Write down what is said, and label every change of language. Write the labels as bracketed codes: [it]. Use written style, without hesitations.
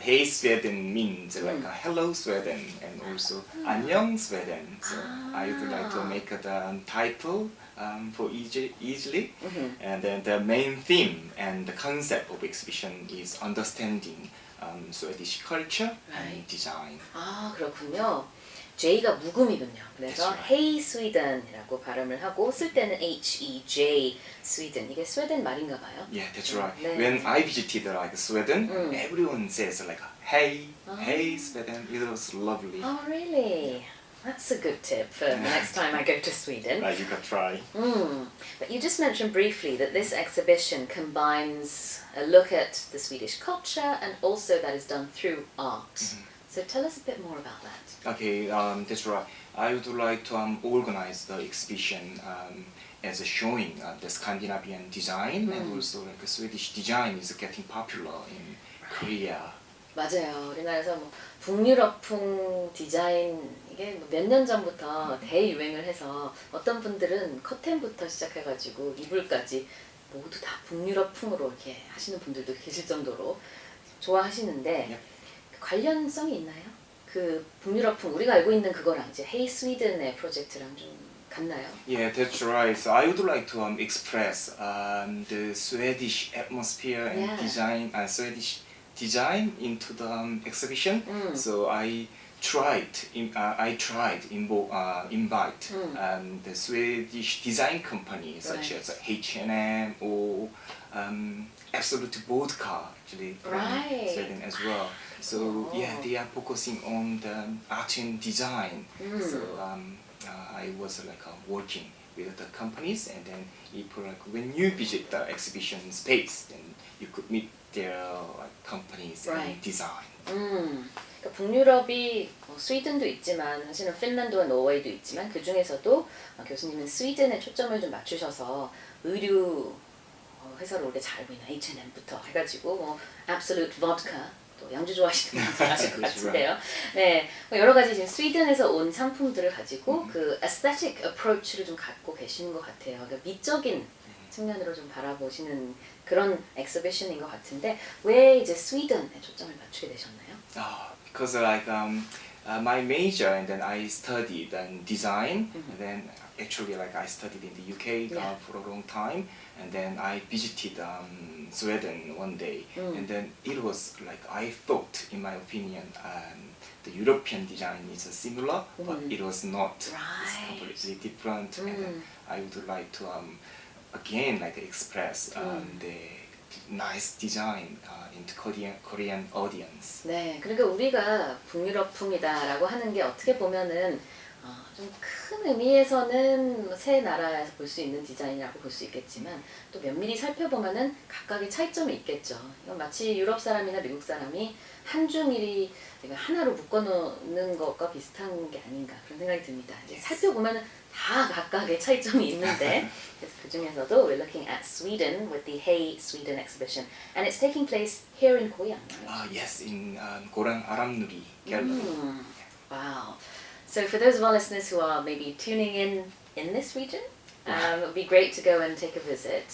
[en] Hey Sweden means hello Sweden and also [ko] 안녕 [en] Sweden. So I would like to make the title for easily. And then the main theme and the concept of exhibition is understanding Swedish culture and design. [ko] 아, 그렇군요. J가 묵음이군요. 그래서 [en] That's right. [ko] Hey Sweden이라고 발음을 하고 쓸 때는 H-E-J Sweden. 이게 스웨덴 말인가 봐요. [en] Yeah, that's right. [ko] 네. [en] When I visited Sweden, everyone says hey, hey Sweden. It was lovely. Oh, really? That's a good tip for the next time I go to Sweden. You can try. But you just mentioned briefly that this exhibition combines a look at the Swedish culture and also that is done through art. So tell us a bit more about that. Okay, that's right. I would like to organize the exhibition as a showing the Scandinavian design and also Swedish design is getting popular in Korea. [ko] 맞아요. 우리나라에서 뭐 북유럽풍 디자인 이게 몇 년 전부터 대유행을 해서 어떤 분들은 커튼부터 시작해가지고 이불까지 모두 다 북유럽풍으로 이렇게 하시는 분들도 계실 정도로 좋아하시는데 관련성이 있나요? 그 북유럽풍 우리가 알고 있는 그거랑 이제 헤이 스위든의 프로젝트랑 좀 같나요? [en] Yeah, that's right. So I would like to express the Swedish atmosphere and design, Swedish design into the exhibition. So I tried invite the Swedish design companies such as H&M or Absolute Vodka actually from Sweden as well. So they are focusing on the art and design. So I was working with the companies, and then when you visit the exhibition space, then you could meet their companies and design. [ko] 그러니까 북유럽이 스웨덴도 있지만 사실은 핀란드와 노르웨이도 있지만 그 중에서도 교수님은 스웨덴에 초점을 좀 맞추셔서 의류 회사로 우리가 잘 알고 있는 H&M부터 해가지고 뭐 Absolute Vodka 또 양주 좋아하시는 분들 아실 것 같은데요. 네, 여러 가지 지금 스웨덴에서 온 상품들을 가지고 그 [en] aesthetic approach [ko] 를 좀 갖고 계시는 것 같아요. 그러니까 미적인 측면으로 좀 바라보시는 그런 엑스비션인 것 같은데 왜 이제 스웨덴에 초점을 맞추게 되셨나요? [en] Because my major and then I studied design and then actually I studied in the UK for a long time and then I visited Sweden one day and then it was I thought in my opinion the European design is similar but it was not. It's completely different and then I would like to again express the nice design into Korean audience. [ko] 네, 그러니까 우리가 북유럽풍이다라고 하는 게 어떻게 보면은 좀 큰 의미에서는 새 나라에서 볼 수 있는 디자인이라고 볼 수 있겠지만 또 면밀히 살펴보면은 각각의 차이점이 있겠죠. 이건 마치 유럽 사람이나 미국 사람이 한 중일이 하나로 묶어놓는 것과 비슷한 게 아닌가 그런 생각이 듭니다. 살펴보면은 다 각각의 차이점이 있는데 그래서 그 중에서도 [en] we're looking at Sweden with the Hey Sweden exhibition and it's taking place here in Goyang, right? Yes, in Goran Aramnuri Gallery. Wow. So for those of our listeners who are maybe tuning in this region, it would be great to go and take a visit.